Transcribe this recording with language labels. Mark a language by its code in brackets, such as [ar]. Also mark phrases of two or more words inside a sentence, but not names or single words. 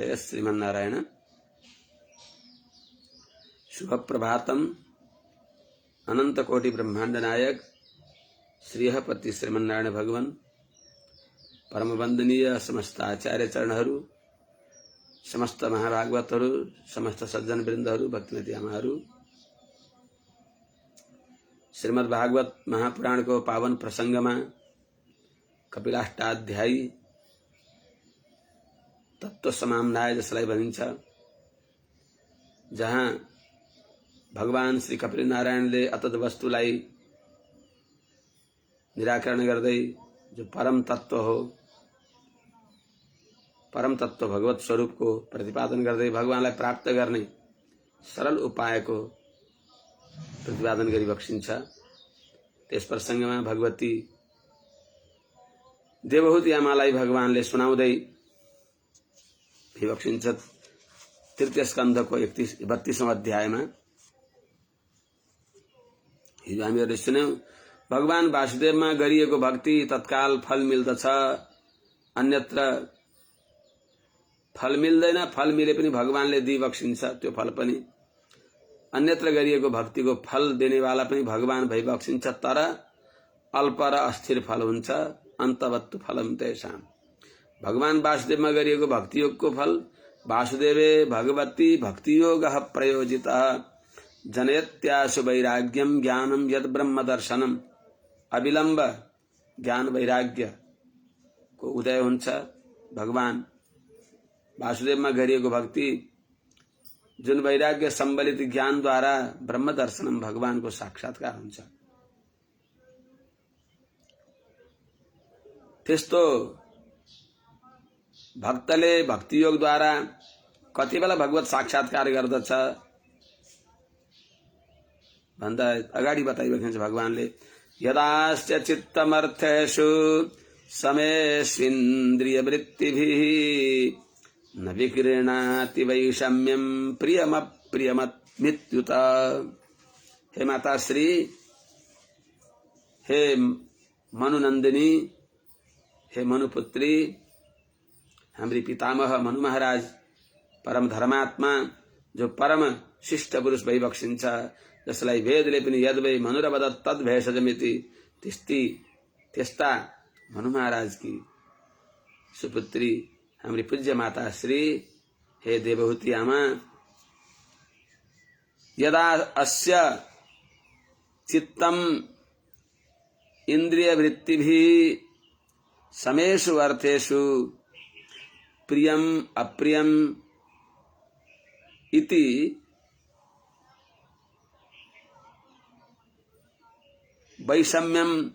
[ne] जय श्रीमन्नारायण। शुभ प्रभातम अनंत कोटि ब्रह्मांड नायक श्रीहपति श्रीमन्नारायण भगवान परम वंदनीय समस्त आचार्य चरणहरू समस्त महाभागवतहरू समस्त सज्जन वृन्दहरू भक्तिमती आमाहरू श्रीमद् भागवत महापुराण को पावन प्रसंगमा कपिलाष्टाध्यायी तत्व समाम्नाय जसलाई भनिन्छ, जहाँ भगवान श्री कपिल नारायणले अतत वस्तुलाई निराकरण गर्दै जो परम तत्व हो, परम तत्व भगवत स्वरूप को प्रतिपादन गर्दै भगवानलाई प्राप्त गर्ने सरल उपाय को प्रतिपादन गरी बक्सिन्छ। त्यस प्रसंगमा भगवती देवहूति आमालाई भगवानले सुनाउँदै बक्सिन्छ। तृतीय स्कन्धको 32औं अध्यायमा हिजो हामीहरूले सुन्यौं, भगवान वासुदेवमा गरिएको भक्ति तत्काल फल मिल्दछ, अन्यत्र फल मिल्दैन। फल मिले पनि भगवानले दिइबक्सिन्छ त्यो फल पनि। अन्यत्र गरिएको भक्तिको फल देनेवाला पनि भगवान भइबक्सिन्छ, तर अल्प र अस्थिर फल हुन्छ। [sa] अन्तवत्तु फलम तेषाम्। [ne] भगवान वासुदेवमा गरिएको भक्तियोगको फल [sa] वासुदेवे भगवती भक्तियोगः प्रयोजितः जनयत्याशु वैराग्यम ज्ञानम यद ब्रह्म दर्शनम। [ne] अविलम्ब ज्ञान वैराग्य को उदय हुन्छ। भगवान वासुदेवमा गरिएको भक्ति जुन वैराग्य सम्बलित ज्ञान द्वारा [sa] ब्रह्म दर्शनम [ne] भगवान को साक्षात्कार हुन्छ। त्यस्तो भक्तले भक्तियोग द्वारा कति बेला भगवत साक्षात्कार गर्दछ भन्दा अगाडि बताइरहेको छ भगवानले, [sa] यदाश्च चित्तमर्थेषु समेष्विन्द्रिय वृत्तिभिः न विक्रीणाति वैषम्यम प्रियमप्रियमत्युत। [ne] हे माता श्री, हे मनुनंदिनी, हे मनुपुत्री, हाम्री पितामह मनु महाराज परम धर्मात्मा जो परम शिष्ट पुरुष भइबक्सिन्छ, जसलाई वेदले पनि [sa] यद वै मनुरवदत् तद् भेषजमिति, [ne] त्यस्ता मनु महाराज की सुपुत्री हाम्री पूज्य माता श्री, हे देवहूति आमा, [sa] यदा अस्य चित्तम इंद्रिय वृत्तिभिः समेषु अर्थेषु प्रियम अप्रियम इति वैषम्यम